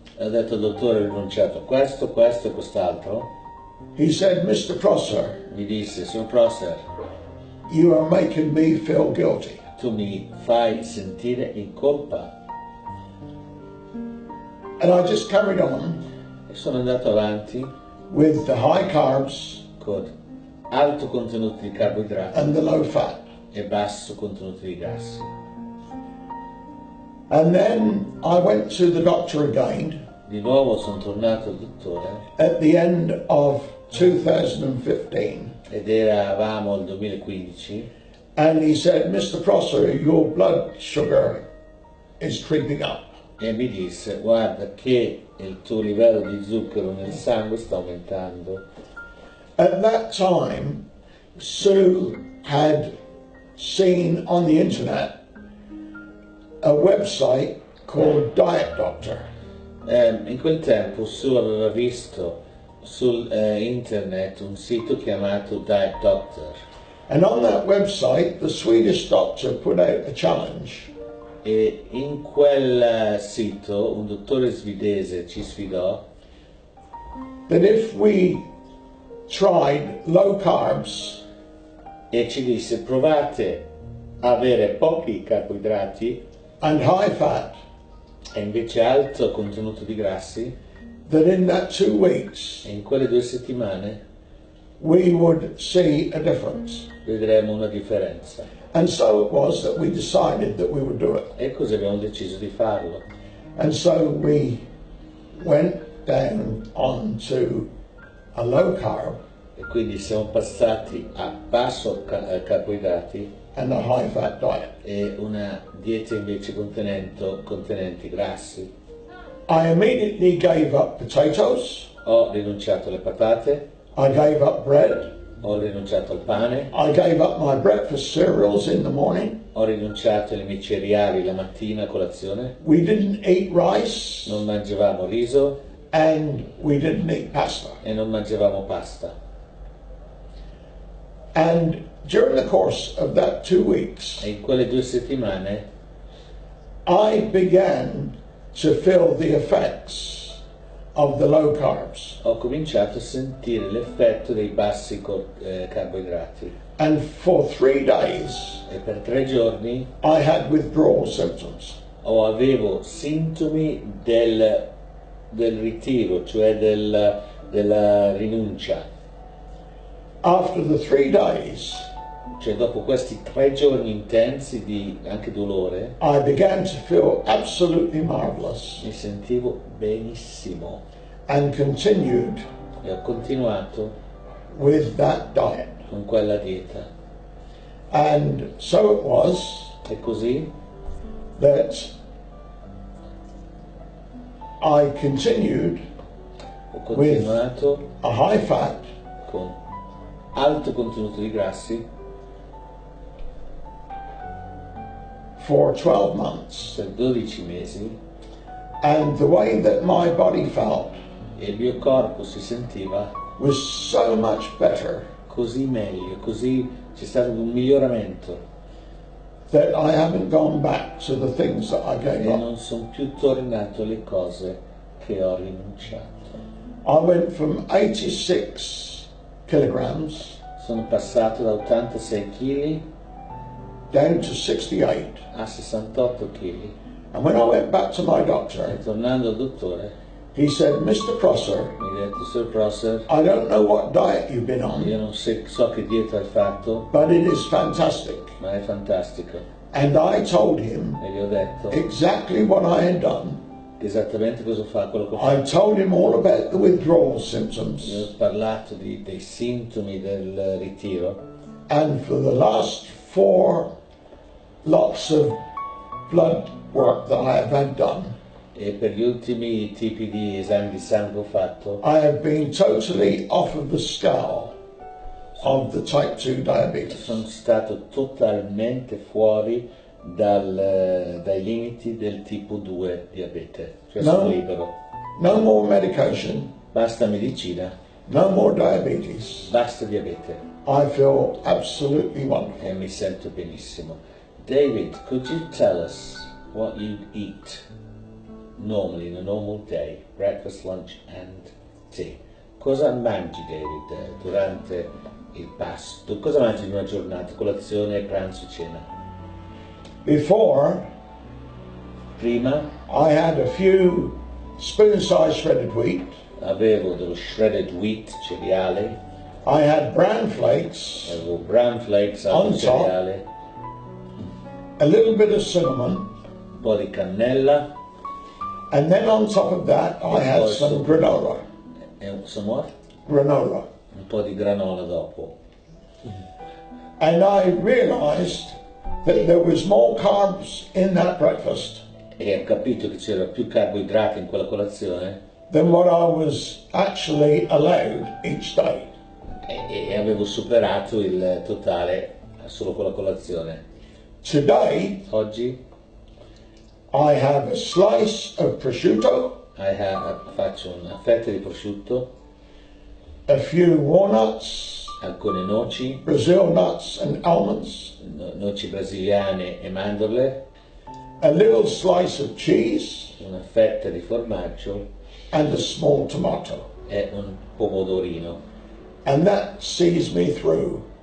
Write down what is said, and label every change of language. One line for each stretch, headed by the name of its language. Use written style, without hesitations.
Italian: ho detto al dottore ho rinunciato a questo, questo e quest'altro,
English: he said, Mr. Prosser,
Italian: mi disse: Signor Prosser,
English: you are making me feel guilty.
Italian: tu mi fai sentire in colpa.
English: And I just carried on
Italian: E sono andato avanti
English: with the high carbs
Italian: con alto contenuto di carboidrati
English: and the low fat.
Italian: e basso contenuto di grassi.
English: And then I went to the doctor again
Italian: Di nuovo sono tornato al dottore
English: at the end of 2015,
Italian: ed eravamo al 2015
English: and he said, Mr. Prosser, your blood sugar is creeping up.
Italian: e mi disse: guarda che il tuo livello di zucchero nel sangue sta aumentando.
English: At that time, Sue had seen on the internet a website called Diet Doctor.
Italian: In quel tempo Sue aveva visto su internet un sito chiamato Diet Doctor
English: And on that website, the Swedish doctor put out a challenge.
Italian: e in quel sito un dottore svedese ci sfidò
English: That if we tried low carbs
Italian: e ci disse: provate a avere pochi carboidrati
English: and high fat,
Italian: e invece alto contenuto di grassi,
English: that in that 2 weeks
Italian: e in quelle 2 settimane
English: we would see a difference.
Italian: vedremo una differenza.
English: And so it was that we decided that we would do it.
Italian: E così abbiamo deciso di farlo.
English: And so we went down onto a low carb
Italian: E quindi siamo passati a basso carboidrati
English: and a high fat diet.
Italian: e una dieta invece contenenti grassi.
English: I immediately gave up potatoes,
Italian: Ho rinunciato alle patate,
English: I gave up bread,
Italian: ho rinunciato al pane,
English: I gave up my breakfast cereals in the morning.
Italian: ho rinunciato ai miei cereali la mattina a colazione,
English: We didn't eat rice
Italian: non mangiavamo riso
English: and we didn't eat pasta.
Italian: e non mangiavamo pasta.
English: And during the course of that 2 weeks,
Italian: E in quelle 2 settimane
English: I began to feel the effects of the low carbs.
Italian: ho cominciato a sentire l'effetto dei bassi carboidrati
English: And for 3 days,
Italian: e per 3 giorni
English: I had withdrawal symptoms.
Italian: avevo sintomi del ritiro, cioè della rinuncia.
English: After the 3 days,
Italian: Cioè dopo questi 3 giorni intensi di anche dolore
English: I began to feel absolutely marvelous
Italian: mi sentivo benissimo
English: and continued
Italian: e ho continuato
English: with that diet.
Italian: con quella dieta.
English: And so it was
Italian: E così
English: that I continued
Italian: ho continuato
English: a high fat
Italian: con alto contenuto di grassi
English: for 12 months.
Italian: per 12 mesi
English: And the way that my body felt
Italian: e il mio corpo si sentiva
English: was so much better
Italian: così meglio, così c'è stato un miglioramento
English: that I haven't gone back to the things that I gave
Italian: e
English: up.
Italian: non sono più tornato alle cose che ho rinunciato.
English: I went from 86 kilograms
Italian: Sono passato da 86 kg
English: down to 68.
Italian: a 68 kg
English: And when I went back to my
Italian: e
English: doctor,
Italian: tornando al dottore
English: He said, Mr. Prosser,
Italian: mi ha detto, Sir Prosser,
English: I don't know what diet you've been on,
Italian: io non so che dieta hai fatto,
English: but it is fantastic.
Italian: ma è fantastico.
English: And I told him
Italian: E gli ho detto
English: exactly what I had done.
Italian: esattamente cosa fa, quello che ho
English: I
Italian: fatto.
English: told him all about the withdrawal
Italian: Gli
English: symptoms.
Italian: ho parlato dei sintomi del ritiro
English: And for the last 4 lots of blood work that I have had done,
Italian: e per gli ultimi tipi di esami di sangue che ho fatto
English: I have been totally off of the scale of the type 2 diabetes.
Italian: sono stato totalmente fuori dai limiti del tipo 2 diabete, cioè
English: No.
Italian: sono libero.
English: No more medication,
Italian: Basta medicina,
English: no more diabetes.
Italian: basta diabete
English: I feel absolutely wonderful.
Italian: e mi sento benissimo.
English: David, could you tell us what you eat normally in a normal day, breakfast, lunch and tea?
Italian: Cosa mangi, David, durante il pasto? Cosa mangi in una giornata, colazione, pranzo, cena?
English: Before,
Italian: Prima
English: I had a few spoon-sized shredded wheat.
Italian: avevo dello shredded wheat, cereale,
English: I had bran flakes,
Italian: avevo bran flakes,
English: On
Italian: altro
English: top.
Italian: cereale,
English: a little bit of cinnamon,
Italian: un po' di cannella
English: and then on top of that, I had some granola.
Italian: e un
English: Granola.
Italian: po' di granola dopo.
English: And I realized that there was more carbs in that breakfast
Italian: E ho capito che c'era più carboidrati in quella colazione
English: than what I was actually allowed each day.
Italian: e avevo superato il totale solo con la colazione.
English: Today,
Italian: Oggi
English: I have a slice of prosciutto,
Italian: faccio una fetta di prosciutto,
English: a few walnuts,
Italian: alcune noci,
English: Brazil nuts and almonds,
Italian: noci brasiliane e mandorle,
English: a little slice of cheese,
Italian: una fetta di formaggio
English: and a small tomato.
Italian: e un pomodorino.
English: And that sees me through